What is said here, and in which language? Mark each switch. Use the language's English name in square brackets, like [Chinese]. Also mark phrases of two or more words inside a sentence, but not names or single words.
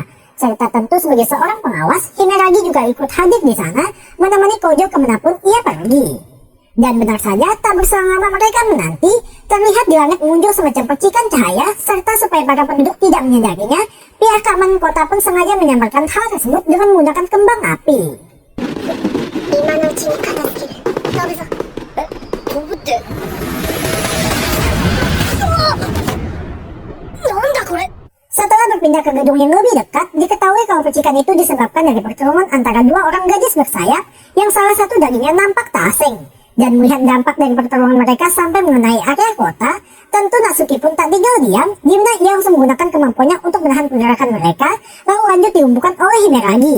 [Indonesian] Serta tentu sebagai seorang pengawas, Himeragi juga ikut hadir di sana, menemani Kojo kemanapun ia pergi. Dan benar saja, tak berselang lama mereka menanti, terlihat di langit muncul semacam percikan cahaya, serta supaya para penduduk tidak menyadarinya, pihak keamanan kota pun sengaja menyamarkan hal tersebut dengan menggunakan kembang api. [Japanese] 今のうちに片付ける。飛ぶぞ。飛ぶって。なんだこれ。 [Indonesian] Setelah berpindah ke gedung yang lebih dekat, diketahui kalau percikan itu disebabkan dari pertarungan antara dua orang gadis bersayap yang salah satu dagingnya nampak tak asing. Dan melihat dampak dari pertarungan mereka sampai mengenai area kota, tentu Natsuki pun tak tinggal diam, di mana ia langsung menggunakan kemampuannya untuk menahan pergerakan mereka, lalu lanjut dihumbukan oleh Himeragi.